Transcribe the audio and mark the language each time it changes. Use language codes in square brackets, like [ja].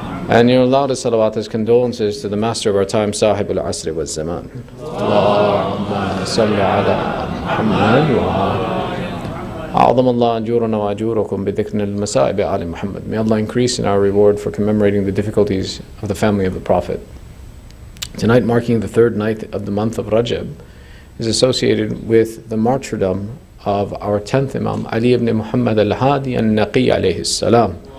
[en] And your loudest salawat is condolences to the master of our time, Sahib al-Asri wa Zaman. [ar] Allahumma salli ala Muhammad wa أعظم الله أجورنا وأجوركم بذكر المصائب آل محمد. [en] May Allah increase in our reward for commemorating the difficulties of the family of the Prophet. Tonight, marking the third night of the month of Rajab, is associated with the martyrdom of our 10th Imam, Ali ibn Muhammad Al-Hadi al-Naqi alayhi salam.